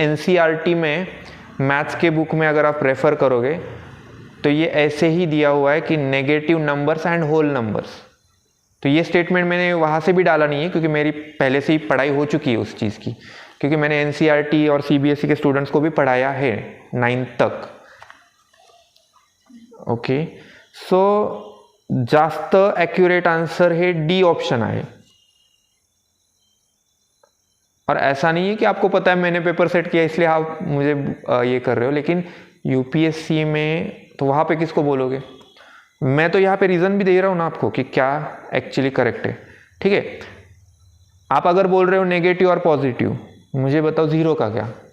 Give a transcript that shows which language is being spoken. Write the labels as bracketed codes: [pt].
[hi] NCERT में maths के book में अगर आप रेफर करोगे तो ये ऐसे ही दिया हुआ है कि negative numbers and whole numbers. तो ये स्टेटमेंट मैंने वहाँ से भी डाला नहीं है क्योंकि मेरी पहले से ही पढ़ाई हो चुकी है उस चीज़ की, क्योंकि मैंने एनसीईआरटी और सीबीएसई के स्टूडेंट्स को भी पढ़ाया है 9th तक। [mr] ओके, सो जास्त ॲक्युरेट आंसर हे डी ऑप्शन आहे। [hi] और ऐसा नहीं है कि आपको पता है मैंने पेपर सेट किया इसलिए आप मुझे ये कर रहे हो, लेकिन यूपीएससी में तो वहाँ पे किसको बोलोगे? मैं तो यहाँ पे रीज़न भी दे रहा हूँ ना आपको कि क्या एक्चुअली करेक्ट है। ठीक है, आप अगर बोल रहे हो नेगेटिव और पॉजिटिव, मुझे बताओ 0 का क्या?